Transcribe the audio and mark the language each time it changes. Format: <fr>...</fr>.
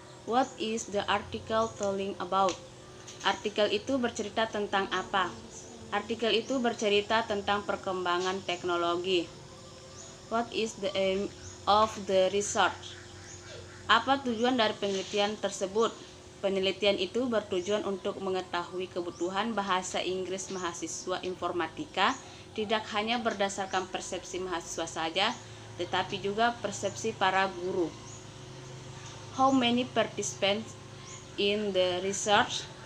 <en>What is the article telling about?</en> <id>Artikel itu bercerita tentang apa? Artikel itu bercerita tentang perkembangan teknologi.</id> <en>What is the aim of the research?</en> <id>Apa tujuan dari penelitian tersebut? Penelitian itu bertujuan untuk mengetahui kebutuhan bahasa Inggris mahasiswa informatika, tidak hanya berdasarkan persepsi mahasiswa saja, tetapi juga persepsi para guru.</id> <en>How many participants in the research?</en>